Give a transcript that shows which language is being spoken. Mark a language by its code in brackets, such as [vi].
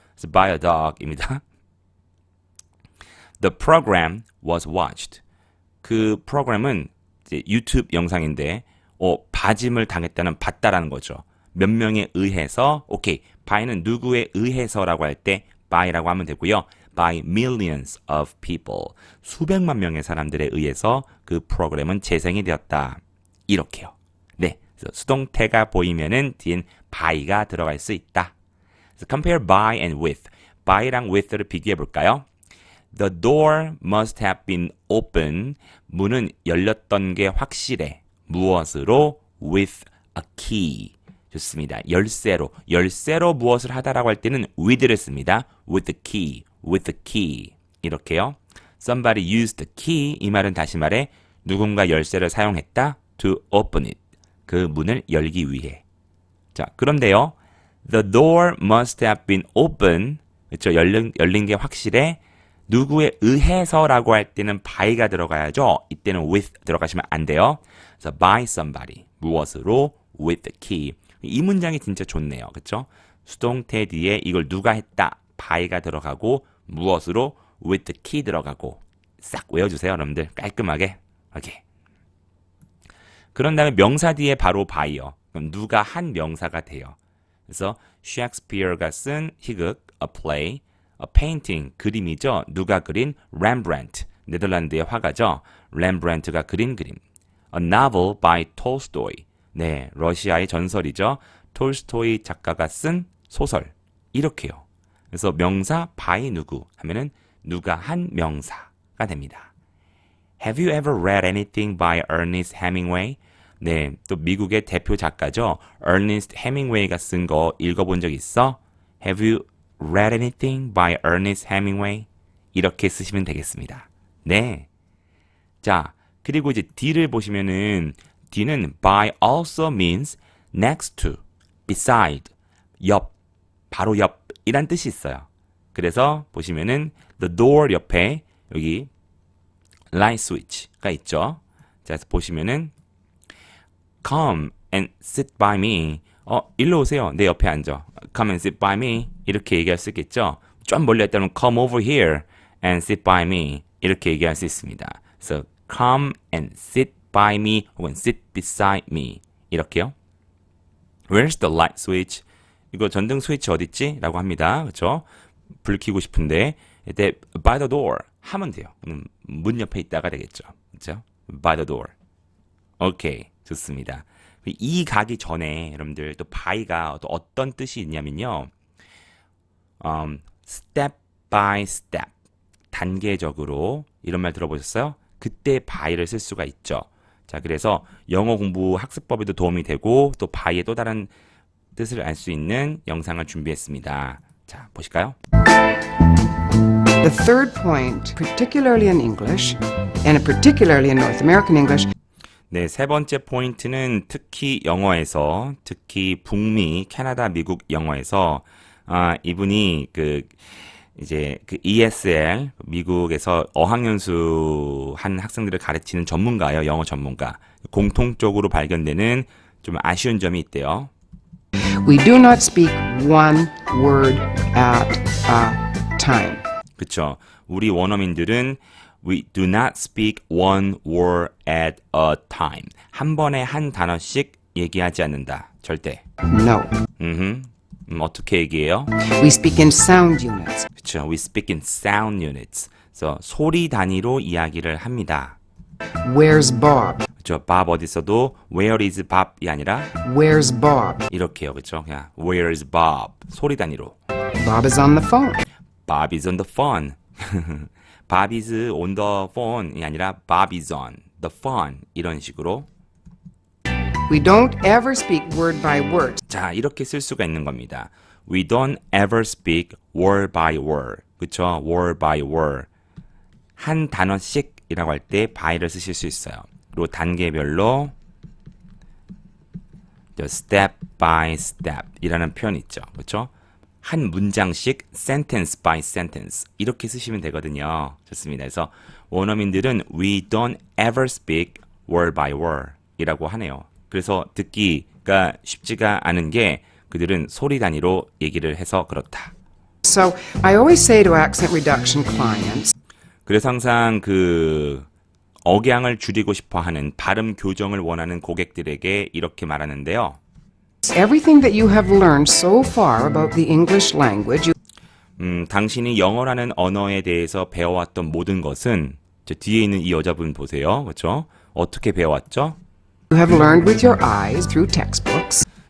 [ko] 그래서 [en] by a dog입니다. The program was watched. [ko] 그 프로그램은 이제 유튜브 영상인데 봐짐을 당했다는 봤다라는 거죠. 몇 명에 의해서 오케이. by는 누구에 의해서라고 할 때 by라고 하면 되고요. [en] by millions of people. [ko] 수백만 명의 사람들에 의해서 그 프로그램은 재생이 되었다. 이렇게요. 네. 그래서 수동태가 보이면은 뒤엔 by가 들어갈 수 있다. [en] 그래서 compare by and with. [ko] by랑 with를 비교해 볼까요? [en] The door must have been open. [ko] 문은 열렸던 게 확실해. 무엇으로? [en] With a key. [ko] 좋습니다. 열쇠로. 열쇠로 무엇을 하다라고 할 때는 with를 씁니다. [en] With the key. With the key. [ko] 이렇게요. [en] Somebody used the key. [ko] 이 말은 다시 말해 누군가 열쇠를 사용했다. [en] To open it. [ko] 그 문을 열기 위해. 자, 그런데요. [en] The door must have been open. [ko] 그렇죠. 열린 게 확실해. 누구에 의해서라고 할 때는 by가 들어가야죠. 이때는 with 들어가시면 안 돼요. 그래서 [en] by somebody. [ko] 무엇으로? [en] With the key. [ko] 이 문장이 진짜 좋네요. 그렇죠? 수동태 뒤에 이걸 누가 했다. by가 들어가고 무엇으로? [en] With the key [ko] 들어가고 싹 외워주세요. 여러분들. 깔끔하게. 오케이. 그런 다음에 명사 뒤에 바로 by요. 그럼 누가 한 명사가 돼요. 그래서 셰익스피어가 쓴 희극, [en] a play, a painting, [ko] 그림이죠. 누가 그린? Rembrandt, 네덜란드의 화가죠. 렘브란트가 그린 그림. [en] A novel by Tolstoy, [ko] 네, 러시아의 전설이죠. 톨스토이 작가가 쓴 소설. 이렇게요. 그래서 명사 by 누구 하면은 누가 한 명사가 됩니다. [en] Have you ever read anything by Ernest Hemingway? [ko] 네, 또 미국의 대표 작가죠. Ernest Hemingway가 쓴 거 읽어본 적 있어? [en] Have you read anything by Ernest Hemingway? [ko] 이렇게 쓰시면 되겠습니다. 네. 자, 그리고 이제 D를 보시면은 뒤는 [en] by also means next to, beside, [ko] 옆, 바로 옆이란 뜻이 있어요. 그래서 보시면은 the door 옆에 여기 light switch가 있죠. 자, 그래서 보시면은 [en] come and sit by me. [ko] 일로 오세요. 내 옆에 앉아. [en] Come and sit by me. [ko] 이렇게 얘기할 수 있겠죠. 좀 멀리 했다면 [en] come over here and sit by me. [ko] 이렇게 얘기할 수 있습니다. 그래서 [en] come and sit by me [ko] 혹은 [en] sit beside me. [ko] 이렇게요. [en] Where's the light switch? [ko] 이거 전등 스위치 어딨지? 라고 합니다. 그렇죠? 불 켜고 싶은데 이때 [en] by the door [ko] 하면 돼요. 문 옆에 있다가 되겠죠. 그렇죠? [en] by the door. [ko] 오케이. 좋습니다. 이 가기 전에 여러분들 또 by가 또 어떤 뜻이 있냐면요. [en] step by step. [ko] 단계적으로 이런 말 들어보셨어요? 그때 by를 쓸 수가 있죠. 자, 그래서 영어 공부 학습법에도 도움이 되고 또 by의 또 다른 뜻을 알 수 있는 영상을 준비했습니다. 자, 보실까요? [en] The third point, particularly in English, and particularly in North American English, [ko] 네, 세 번째 포인트는 특히 영어에서, 특히 북미, 캐나다, 미국 영어에서 이분이 이제 ESL 미국에서 어학연수 한 학생들을 가르치는 전문가예요. 영어 전문가. 공통적으로 발견되는 좀 아쉬운 점이 있대요. [en] we do not speak one word at a time. [ko] 그렇죠. 우리 원어민들은 [en] we do not speak one word at a time. [ko] 한 번에 한 단어씩 얘기하지 않는다. 절대. [en] No. [ko] 어떻게 얘기해요? [en] We speak in sound units. [ko] 그렇죠. [en] We speak in sound units. [ko] 그래서 소리 단위로 이야기를 합니다. [en] Where's Bob? [ko] 그렇죠. Bob 어디 있어도 [en] where is Bob [ko] 이 아니라 [en] Where's Bob? [ko] 이렇게요. 그렇죠. 그냥 [en] where is Bob [ko] 소리 단위로. [en] Bob is on the phone. Bob is on the phone. Bob is on the phone이 아니라 Bob is on the phone [ko] 이런 식으로. [en] We don't ever speak word by word. [ko] 자, 이렇게 쓸 수가 있는 겁니다. [en] We don't ever speak word by word. [ko] 그렇죠? [en] word by word. [ko] 한 단어씩이라고 할 때 by를 쓰실 수 있어요. 그리고 단계별로 [en] step by step [ko] 이라는 표현이 있죠. 그렇죠? 한 문장씩 [en] sentence by sentence [ko] 이렇게 쓰시면 되거든요. 좋습니다. 그래서 원어민들은 [en] we don't ever speak word by word [ko] 이라고 하네요. 그래서 듣기가 쉽지가 않은 게 그들은 소리 단위로 얘기를 해서 그렇다. [en] So I always say to accent reduction clients, [ko] 그래서 항상 억양을 줄이고 싶어 하는 발음 교정을 원하는 고객들에게 이렇게 말하는데요. [en] everything that you have learned so far about the English language, [ko] 당신이 영어라는 언어에 대해서 배워왔던 모든 것은 저 뒤에 있는 이 여자분 보세요. 그렇죠? 어떻게 배워왔죠? [en] you have learned with your eyes through textbooks.